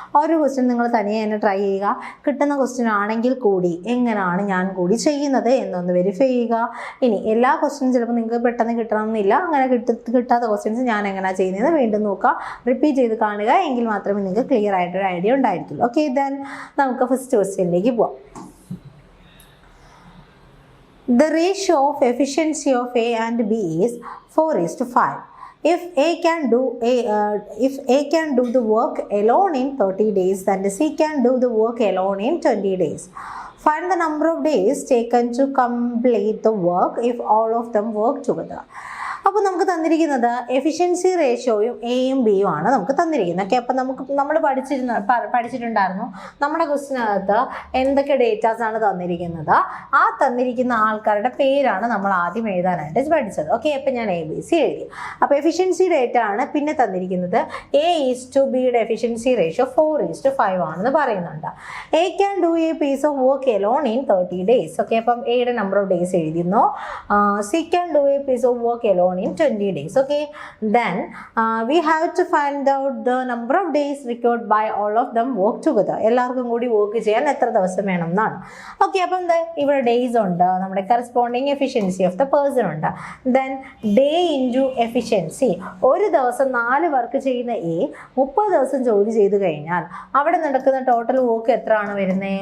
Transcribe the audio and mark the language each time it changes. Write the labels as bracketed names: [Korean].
[Malayalam] ഓരോ ക്വസ്റ്റ്യൻ നിങ്ങൾ തനിയെ തന്നെ ട്രൈ ചെയ്യുക. കിട്ടുന്ന ക്വസ്റ്റ്യൻ ആണെങ്കിൽ കൂടി എങ്ങനെയാണ് ഞാൻ കൂടി ചെയ്യുന്നത് എന്നൊന്ന് വെരിഫൈ ചെയ്യുക. ഇനി എല്ലാ ക്വസ്റ്റ്യനും ചിലപ്പോൾ നിങ്ങൾക്ക് പെട്ടെന്ന് കിട്ടണമെന്നില്ല. അങ്ങനെ കിട്ടാത്ത ക്വസ്റ്റ്യൻസ് ഞാൻ എങ്ങനെയാണ് ചെയ്യുന്നത് വീണ്ടും നോക്കുക, റിപ്പീറ്റ് ചെയ്ത് കാണുക. എങ്കിൽ മാത്രമേ നിങ്ങൾക്ക് ക്ലിയർ ആയിട്ടൊരു ഐഡിയ ഉണ്ടായിരിക്കുള്ളൂ. ഓക്കെ, ദെൻ നമുക്ക് ഫസ്റ്റ് ക്വസ്റ്റ്യനിലേക്ക് പോവാം. [English] The ratio of efficiency of A and B is 4:5. If A can do the work alone in 30 days, then C can do the work alone in 20 days. Find the number of days taken to complete the work if all of them work together. [Malayalam] അപ്പോൾ നമുക്ക് തന്നിരിക്കുന്നത് efficiency റേഷ്യോയും എയും ബിയും ആണ് നമുക്ക് തന്നിരിക്കുന്നത്. Okay, അപ്പോൾ നമ്മൾ പഠിച്ചിട്ടുണ്ടായിരുന്നു നമ്മുടെ ക്വസ്റ്റിനകത്ത് എന്തൊക്കെ ഡേറ്റാസ് ആണ് തന്നിരിക്കുന്നത്. ആ തന്നിരിക്കുന്ന ആൾക്കാരുടെ പേരാണ് നമ്മൾ ആദ്യം എഴുതാനായിട്ട് പഠിച്ചത്. ഓക്കെ, അപ്പോൾ ഞാൻ ABC എഴുതി. അപ്പോൾ എഫിഷ്യൻസി ഡേറ്റ ആണ് പിന്നെ തന്നിരിക്കുന്നത്. A:B എഫിഷ്യൻസി റേഷ്യോ 4:5 ആണെന്ന് പറയുന്നുണ്ട്. [English] A can do a piece of work alone in 30 days. [Malayalam] Okay, അപ്പം എയുടെ [English] number of days [Malayalam] എഴുതുന്നു. [English] C can do a piece of work alone in 20 days. Okay, then we have to find out the number of days required by all of them work together. [Malayalam] എല്ലാവർക്കും കൂടി work ചെയ്യാൻ എത്ര ദിവസം വേണം എന്നാണ്. Okay, അപ്പം ഇവിടെ ഡേയ്സ് ഉണ്ട്, നമ്മുടെ corresponding [English] efficiency of the person [Malayalam] ഉണ്ട്. Then day into efficiency. ഒരു ദിവസം 4 വർക്ക് ചെയ്യുന്ന A 30 ദിവസം ജോലി ചെയ്ത് കഴിഞ്ഞാൽ അവിടെ നടക്കുന്ന ടോട്ടൽ വർക്ക് എത്ര ആണ് വരുന്നത്?